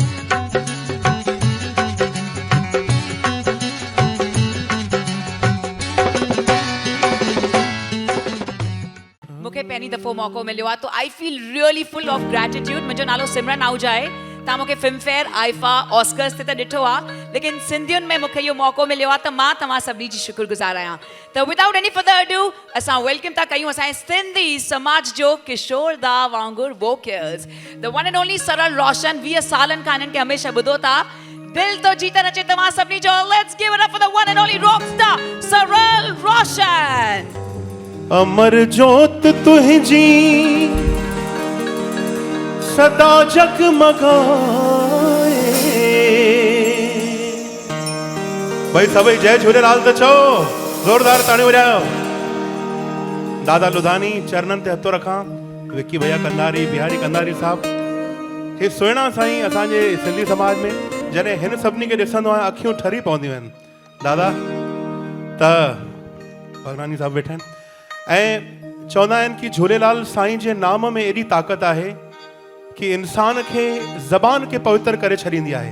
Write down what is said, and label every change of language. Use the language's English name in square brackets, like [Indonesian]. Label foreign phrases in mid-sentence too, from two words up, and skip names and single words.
[Sindhi] मूंखे पहिरीं दफ़ो मौक़ो मिलियो आहे, तो [English] I feel really full of gratitude. [Sindhi] मुंहिंजो नालो सिमरन आहूजा आहे। तव्हां मूंखे फिल्मफेयर, आईफा, ऑस्कर्स ते त ॾिठो आहे, लेकिन सिंधियुनि में मूंखे इहो मौक़ो मिलियो आहे, त मां तव्हां सभिनी जी शुक्रगुज़ार आहियां। त [English] without any further ado [Sindhi] असां वेलकम था कयूं असांजे सिंधी समाज जो किशोर दा वांगुरु वोकल्स, [English] the one and only [Sindhi] सरल रोशन। 20 सालनि खां हिननि खे हमेशह ॿुधो था। दिल तो जीतन अचे तव्हां सभिनी जो। [English] let's give it up for the one and only rock star Saral Roshan. [Sindhi] अमर जोत तुझी सदा जगमगाए। भाई सभी जय झूलेलाल त चओ, जोरदार ताड़ी वजायो। दादा लुधानी चरणन ते हथो रखां। विक्की भैया कंधारी, बिहारी कंधारी साहब, हे सुहिणा साईं असांजे सिंधी समाज में जॾहिं हिन सभिनी खे ॾिसंदो आहियां अखियूं ठरी पवंदियूं आहिनि। दादा त भगनानी साहब वेठा आहिनि ऐं चवंदा आहिनि कि झूलेलाल साईं जे नाम में एॾी ताक़त आहे कि इंसान खे ज़बान खे पवित्र करे छॾींदी आहे।